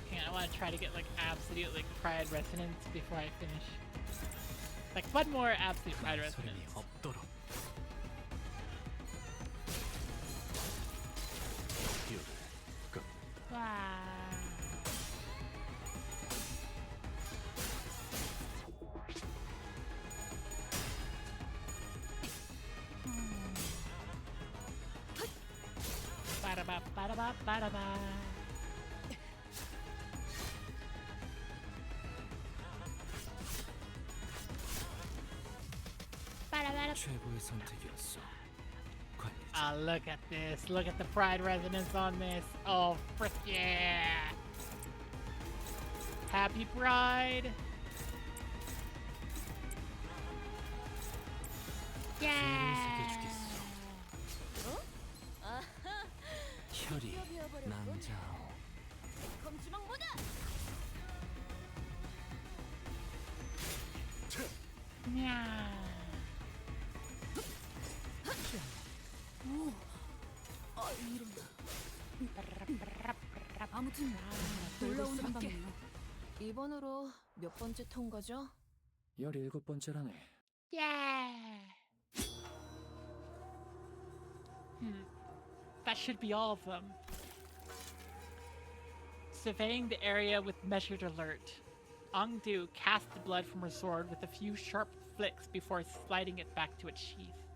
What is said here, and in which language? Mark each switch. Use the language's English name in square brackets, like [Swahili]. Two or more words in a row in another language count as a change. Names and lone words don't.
[English] I want to try to get like absolute like pride resonance before I finish. Like one more absolute pride [Korean] 소림이 [English] resonance. [Korean] 없도록. 기회를 끊는다. Wow. Ba-da-ba, ba-da-ba, ba-da-ba. Ba-da-ba-da. 최고의 선택이었어. 관리자. [English] Ah, look at this. Look at the pride resonance on this. Oh, frick yeah. Happy Pride. Yeah. 아하, [Korean] 혈이 낭자오. 검주망 모드. [English] Yeah. [Korean] 아, 이런. 아무튼 놀라운 한방이에요. 이번으로 몇 번째 통과죠? 17번째라네. [English] Yeah. That should be all of them. Surveying the area with measured alert, Ongdu cast the blood from her sword with a few sharp flicks before sliding it back to its sheath.